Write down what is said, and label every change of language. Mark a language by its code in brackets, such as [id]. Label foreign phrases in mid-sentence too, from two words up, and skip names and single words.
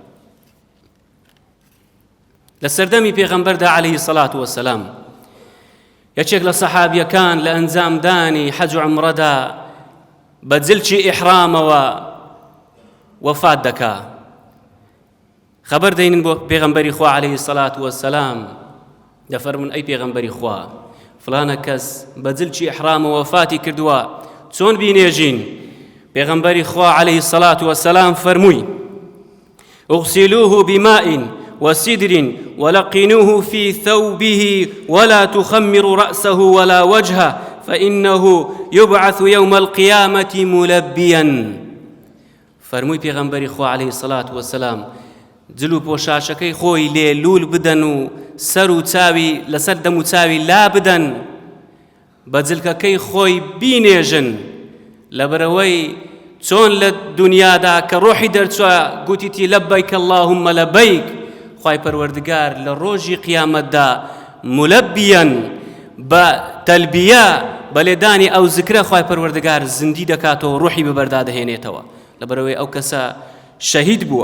[ckb] لە سەردەمی پێغەمبەردا [ar] عەلەیهی سەڵات وەسەلام [ckb] یەکێک لە سەحابیەکان لە ئەنجامدانی حەج و عومرەدا بە جلچی ئیحرامەوە وەفات دەکا. خەبەر دەینن بۆ پێغەمبەری خوا [ar] عەلەیهی سەڵات وەسەلام، [ckb] دەفەرمون ئەی پێغەمبەری خوا فلانە کەس بە جلچی ئیحرامەوە وەفاتی کردووە، چۆن بینێژین؟ پێغەمبەری خوا [ar] عەلەیهی سەڵات وەسەلام فەرمووی اغسلوه بماء وسدر ولقنوه في ثوبه ولا تخمر رأسه ولا وجهه فإنه يبعث يوم القيامة ملبيا. [ckb] فرمووی پێغەمبەری خوا [ar] عەلەیهی الصلاة والسلام [ckb] جلو پۆشاشەکەی خۆی لێ لول بدەن و سەر و چاوی لەسەر دەم و چاوی لا بدەن، بە جلکەکەی خۆی بینێژن، لەبەرەوەی چۆن لە دنیادا کە ڕۆحی دەرچووە گوتیتی [ar] لەبەیک اللهم لەبەیک، [ckb] خوای پەروەردگار لە ڕۆژی قیامەتدا مولەبیەن بە تەلبیە بە لێدانی ئەو زیکرە خوای پەروەردگار زیندی دەکاتەوە، ڕۆحی بەبەردا دەهێنێتەوە، لەبەرەوەی ئەو کەسە شەهید بووە.